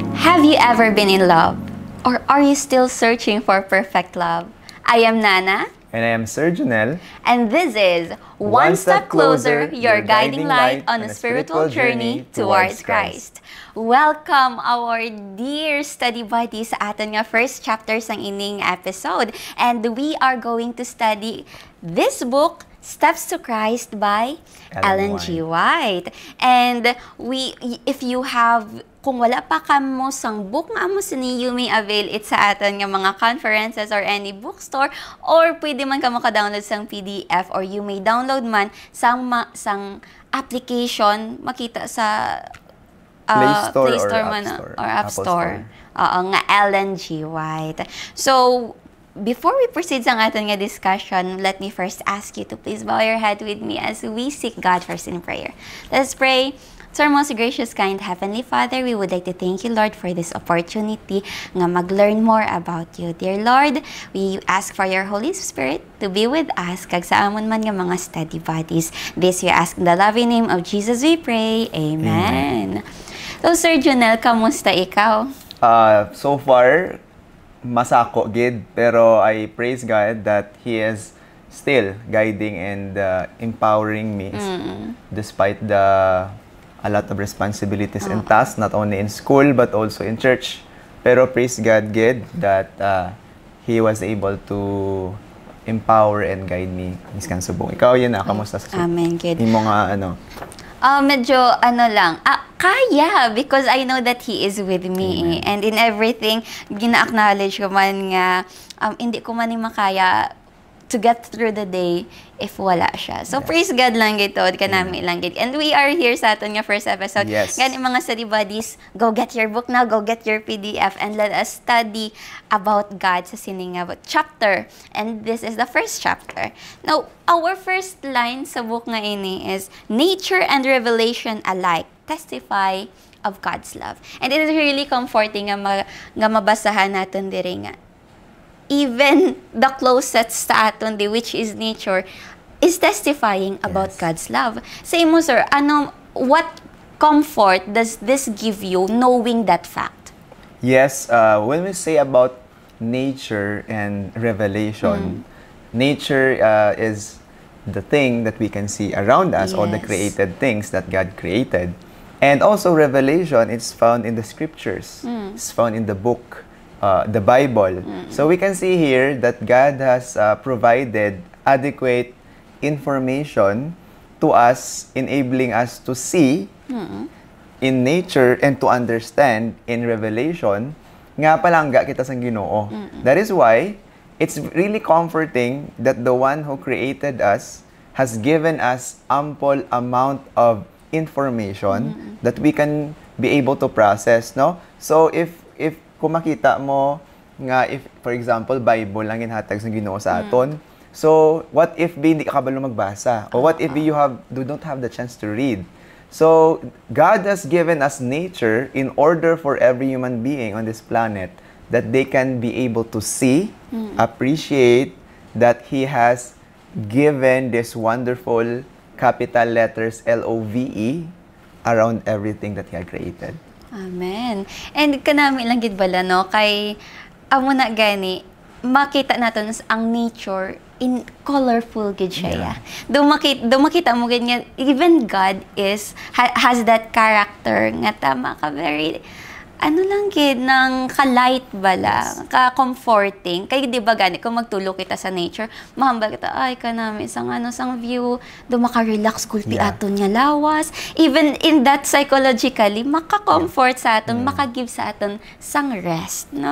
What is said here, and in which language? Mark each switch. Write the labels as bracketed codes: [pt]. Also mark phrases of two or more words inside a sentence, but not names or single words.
[en] Have you ever been in love? Or are you still searching for perfect love? I am Nana. And I am Sir Junel. And this is One Step Closer, your guiding light on a spiritual journey towards Christ. Welcome our dear study buddies [hil] sa atin nga [en] first chapter [hil] sang ining [en] episode. And we are going to study this book, Steps to Christ by Ellen G. White. And if you have, [hil] kung wala pa kamo sang book nga mo sini, [en] you may avail it [hil] sa atin nga mga [en] conferences or any bookstore, or [hil] pwede man kamo ka-download sang [en] PDF, or you may download [hil] man sang [en] application [hil] makita sa [en] Play Store or App Store. [hil] Oo, nga [en] Ellen G. White. So, before we proceed [hil] sa ating [en] discussion, let me first ask you to please bow your head with me as we seek God first in prayer. Let's pray. So, our most gracious, kind Heavenly Father, we would like to thank you, Lord, for this opportunity [hil] nga mag-learn [en] more about you. Dear Lord, we ask for your Holy Spirit to be with us [hil] kag sa amon man nga mga [en] study buddies. This we ask in the loving name of Jesus we pray. Amen. So, [hil] Sir Junel, kamusta ikaw? [en] So far, [hil] masako gid, pero [en] I praise God that He is still guiding and empowering me despite a lot of responsibilities and tasks, not only in school but also in church. Pero praise God gid that He was able to empower and guide me [hil] miskan subong. Ikaw yun na, kamusta sa subong? [en] Amen, good. [hil] Yung mga ano? Medyo kaya, [en] because I know that He is with me. And in everything, [hil] gina-acknowledge ko man nga, hindi ko man makaya [en] to get through the day [hil] if wala siya. So, [en] praise God [hil] lang gito, kanami lang gito. [en] And we are here [hil] sa aton nga [en] first episode. Yes. [hil] Gani mga [en] study buddies, go get your book now, go get your PDF, and let us study about God [hil] sa sining [en] chapter. And this is the first chapter. Now, our first line sa book [hil] nga ini [en] is, nature and revelation alike testify of God's love. And it is really comforting [hil] nga mabasahan natin diri nga. [en] Even the closest [hil] sa aton di, [en] which is nature, is testifying about God's love. Say mo, sir, what comfort does this give you knowing that fact? Yes, when we say about nature and revelation, nature is the thing that we can see around us, all the created things that God created. And also revelation, it's found in the scriptures. It's found in the book, the Bible. So we can see here that God has provided adequate information to us, enabling us to see in nature and to understand in revelation [hil] nga palangga kita sang Ginoo. [en] That is why it's really comforting that the one who created us has given us ample amount of information that we can be able to process, no? So if [hil] kung makita mo nga, [en] if for example [hil] Bible lang ginhatag sa Ginoo sa aton, [en] so what if [hil] hindi ka kabalo magbasa, [en] or what if you don't have the chance to read? So God has given us nature in order for every human being on this planet that they can be able to see, appreciate that He has given this wonderful capital letters LOVE around everything that He had created. Amen. And [hil] kanami lang gid bala, no, kay amo na gani makita naton ang nature in colorful gid siya. Dumakita mo gid nga [en] even God has that character [hil] nga tama ka, very lang gid ng ka-light bala, ka-comforting. Kay di ba gani kung magtulog kita sa nature, mahambal kita ay kanami sang view, do maka-relax gulpi aton nga lawas. [en] Even in that psychologically [hil] maka-comfort sa aton, maka-give sa aton sang rest, no?